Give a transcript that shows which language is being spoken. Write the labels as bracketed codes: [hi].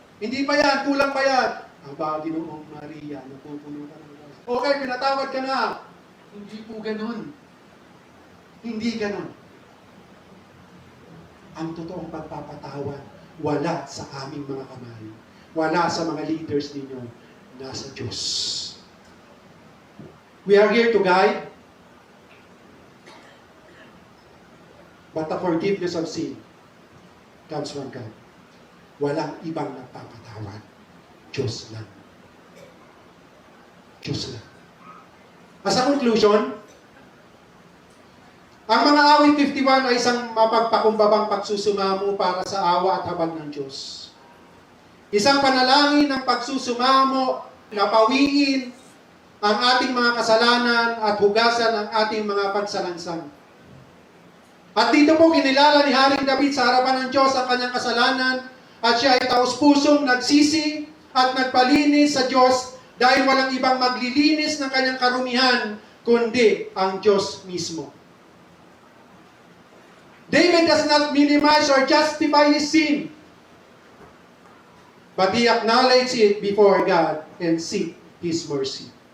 [tl] Hindi pa yan, kulang pa yan. Aba, Ginoong Maria, napupuno ka ng Diyos. Okay, pinatawad ka na. Hindi po ganun. Hindi ganun. Ang totoong pagpapatawad, wala sa aming mga kamay. Wala sa mga leaders ninyo. Nasa Diyos. [en] We are here to guide, but the forgiveness of sin comes from God. [tl] Walang ibang nagpapatawad. Diyos lang. Diyos lang. [en] As a conclusion, [tl] ang mga awit 51 ay isang mapagpakumbabang pagsusumamo para sa awa at habag ng Diyos. Isang panalangin ng pagsusumamo na pawiin ang ating mga kasalanan at hugasan ang ating mga pagsalansang. At dito po kinilala ni Haring David sa harapan ng Diyos ang kanyang kasalanan at siya ay taos-pusong nagsisi at nagpalinis sa Diyos dahil walang ibang maglilinis ng kanyang karumihan kundi ang Diyos mismo. [en] David does not minimize or justify his sin, but he acknowledged it before God and seek His mercy.